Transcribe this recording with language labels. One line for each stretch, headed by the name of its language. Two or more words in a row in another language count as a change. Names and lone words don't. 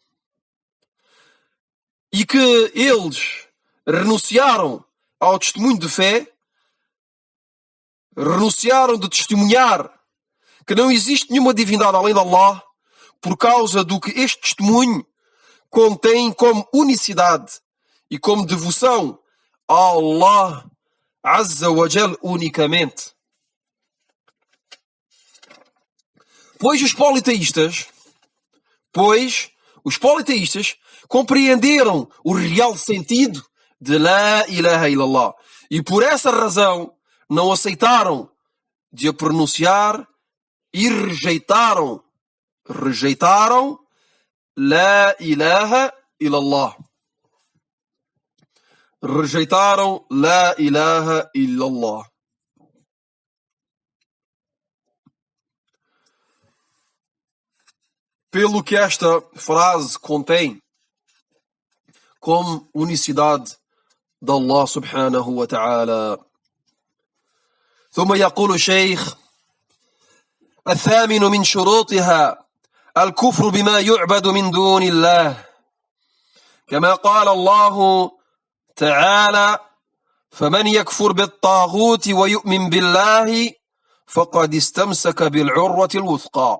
Portuguese: e que eles renunciaram ao testemunho de fé, renunciaram de testemunhar que não existe nenhuma divindade além de Allah, por causa do que este testemunho contém como unicidade e como devoção a Allah
Arabic: عز وجل
Portuguese: unicamente. Pois os politeístas compreenderam o real sentido de
Arabic: لا إله إلا الله
Portuguese: e por essa razão não aceitaram de a pronunciar e rejeitaram
Arabic: لا إله إلا الله.
Portuguese: Rejeitaram
Arabic: لا إله إلا الله.
Portuguese: Pelo que esta frase contém como unicidade de Allah
Arabic: سبحانه وتعالى. ثم يقول الشيخ: الثامن من شروطها الكفر بما يعبد من دون الله، كما قال الله تعالى: فمن يكفر بالطاغوت ويؤمن بالله فقد استمسك بالعروة الوثقى.